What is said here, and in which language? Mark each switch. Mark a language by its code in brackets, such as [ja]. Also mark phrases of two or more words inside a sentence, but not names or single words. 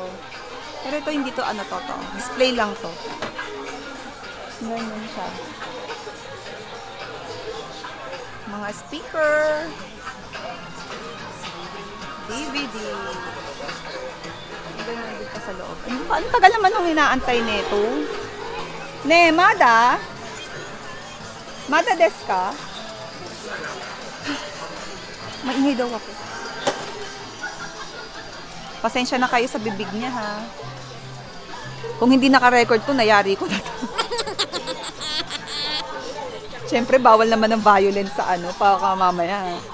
[tl] Pero ito hindi to ano to. Display lang to. Ganyan siya. Mga speaker. DVD. Ganyan din pa sa loob. Ano tagal naman nung inaantay nito? [ja] ね、まだ?まだですか? [tl] Maingay daw ako. Pasensya na kayo sa bibig niya, ha? Kung hindi naka-record to, nayari ko na to. Siyempre, bawal naman ng violence sa ano, baka mamaya.